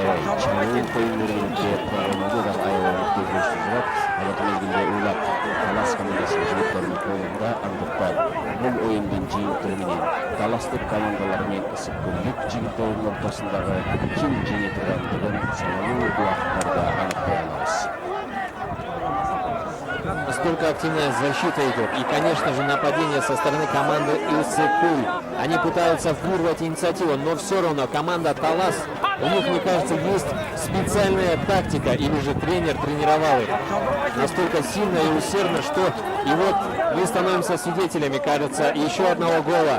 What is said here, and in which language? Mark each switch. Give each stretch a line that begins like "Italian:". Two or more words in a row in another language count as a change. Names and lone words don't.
Kyrgyz: коюн бергенде программада да аябай көзөмөл Алаты мезгилде Улак Талас командасынын жигиттеринин колунда, андыктан бул оюндун жыйынтыгы менен Таластык командалар менен Ысыккөлдүк жигиттеринин ортосундагы ким жеңе тургандыгын саналуу убакыттарда аныктай алабыз.
Russian: Настолько активная защита идет. И, конечно же, нападение со стороны команды Исыкуль. Они пытаются вырвать инициативу, но все равно команда Талас, у них, мне кажется, есть специальная тактика, или же тренер тренировал их настолько сильно и усердно, что и вот мы становимся свидетелями, кажется, еще одного гола.